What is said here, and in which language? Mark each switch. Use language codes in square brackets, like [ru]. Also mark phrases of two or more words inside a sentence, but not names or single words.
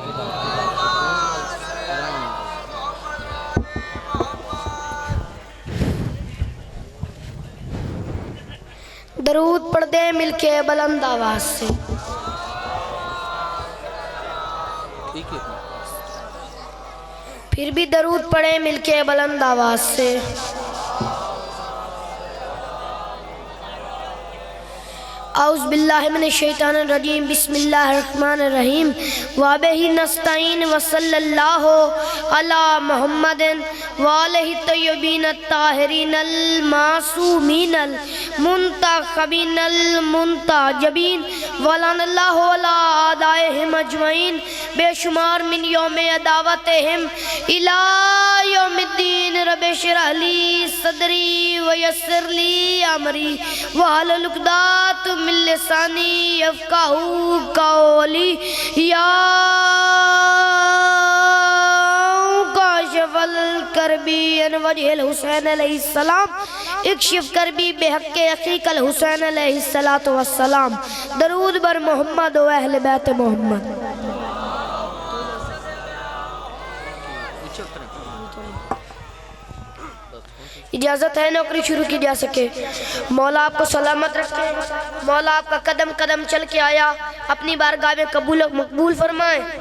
[ur] درود پڑھ دے مل کے بلند آواز سے. پھر بھی درود پڑھے مل کے بلند آواز سے. [ar] أعوذ بالله من الشيطان الرجيم بسم الله الرحمن الرحيم وبه نستعين وصلى الله على محمد و آله الطيبين الطاهرين المعصومين المنتخبين المنتجبين ولعن الله على أعدائهم أجمعين بیشمار من يوم عداوتهم إلى يوم الدين رب اشرح لي صدري ويسر لي أمري واحلل عقدة من لساني يفقهوا قولي يا كاشف الكرب عن وجه الحسين عليه السلام اكشف كربي بحق أخيك الحسين عليه الصلاة والسلام. [fa] درود بر محمد و اهل بیت محمد. [ur] اجازت ہے نوکری شروع کی جا سکے. مولا آپ کو سلامت رکھے، مولا آپ کا قدم قدم چل کے آیا اپنی بارگاہ میں قبول مقبول فرمائے.